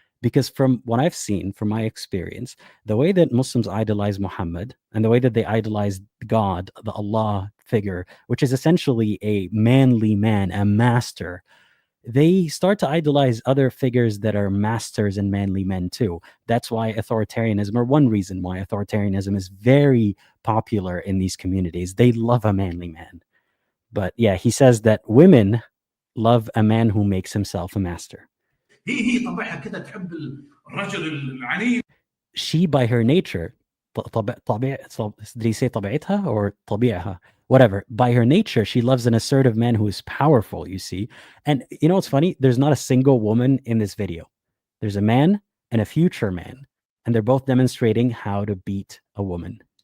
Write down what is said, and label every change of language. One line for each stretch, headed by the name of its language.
English: Because from what I've seen, from my experience, the way that Muslims idolize Muhammad and the way that they idolize God, the Allah figure, which is essentially a manly man, a master, they start to idolize other figures that are masters and manly men too. That's why authoritarianism, or one reason why authoritarianism is very popular in these communities. They love a manly man. But yeah, he says that women love a man who makes himself a master.
Arabic: هي طبعها كده تحب الرجل العنيف.
English: She, by her nature, did he say طبيعتها or طبيعها? Whatever. By her nature, she loves an assertive man who is powerful, you see. And you know what's funny? There's not a single woman in this video. There's a man and a future man, and they're both demonstrating how to beat a woman.